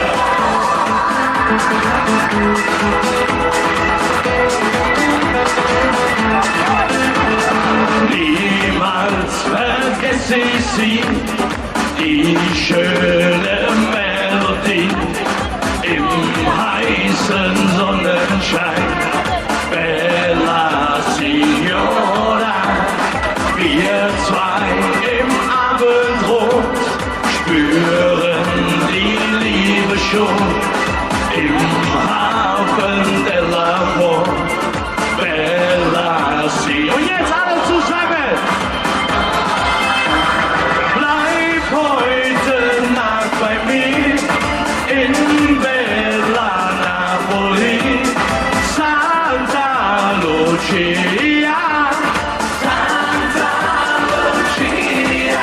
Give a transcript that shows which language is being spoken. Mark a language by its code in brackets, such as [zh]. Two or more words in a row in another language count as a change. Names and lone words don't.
[de] Niemals vergesse ich sie, die schöne Melodie im heißen Sonnenschein. [it] Bella Signora, [de] wir zwei im Abendrot spüren die Liebe schon im Hafen [it] dell'amor, bella sì. [de] Und jetzt alle zusammen! Bleib heute Nacht bei mir in Bella Napoli, Santa Lucia. Santa Lucia.